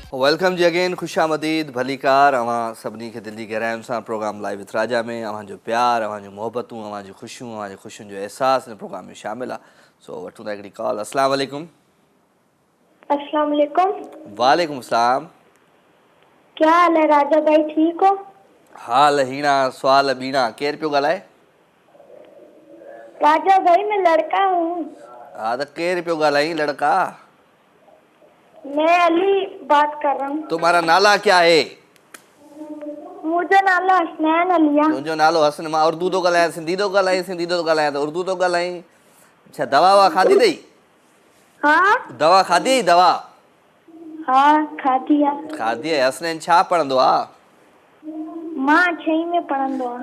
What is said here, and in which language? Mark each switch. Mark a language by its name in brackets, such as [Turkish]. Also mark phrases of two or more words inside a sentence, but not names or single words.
[Sindhi] वेलकम जी अगेन, खुशामदीद, भलीकार अवां सभिनी खे दिल जी गहराइयुनि सां प्रोग्राम लाइव विथ राजा में अवां जो प्यार, अवां जो मोहबतूं, अवां जूं ख़ुशियूं, अवां जो ख़ुशियुनि जो एहसास हिन प्रोग्राम में शामिल आहे। सो वठूं था हिकिड़ी कॉल। [Arabic] السلام علیکم. السلام علیکم. وعلیکم السلام. [Urdu] کیا حال ہے راجا بھائی، ٹھیک ہو? [Sindhi] हाल हीणा सवाल बीणा। केरु पियो ॻाल्हाए? [Urdu] راجا بھائی میں لڑکا ہوں. [Sindhi] हा त केरु पियो ॻाल्हाई लड़का? [Urdu] میں علی بات کر رہا ہوں. تمہارا نالا کیا ہے? مجھے نالا حسنین علیا. [Sindhi] तुंहिंजो नालो हसन। मां उर्दू थो ॻाल्हायां, सिंधी थो ॻाल्हायां, सिंधी थो ॻाल्हायां त उर्दू थो ॻाल्हाईं। अच्छा, दवा ववा खाधी अथई? हाँ दवा खाधी अथई? दवा हाँ खाधी है। खाधी आहे। हसनैन छा पढ़ंदो आहे? मां 6वीं में पढ़ंदो आहे।